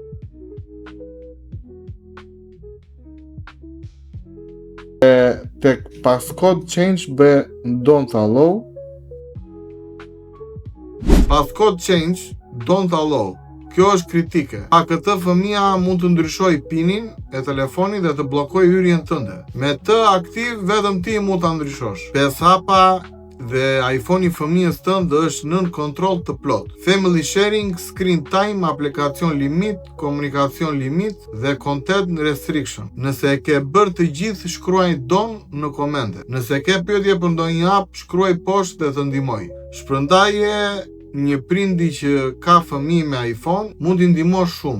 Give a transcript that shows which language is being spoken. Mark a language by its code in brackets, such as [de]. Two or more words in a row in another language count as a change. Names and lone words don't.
[en] Tek Passcode change be don't allow. Passcode change don't allow. [sq] Kjo është kritike. Pa këtë fëmia mund të ndryshoj pinin e telefonit dhe të bllokoj hyrjen tënde. Me të aktiv vetëm ti mund ta ndryshosh. 5 hapa dhe iPhone-i fëmijës tënd është nën kontroll të plot. [en] Family sharing, screen time, [sq] aplikacion limit, komunikacion limit dhe [en] content restriction. [sq] Nëse e ke bërë të gjithë, shkruaj don në komente. Nëse ke pyetje për ndonjë app, shkruaj poshtë dhe të ndihmoj. Shpërndaje një prindi që ka fëmijë me iPhone mund t'i ndihmosh shumë.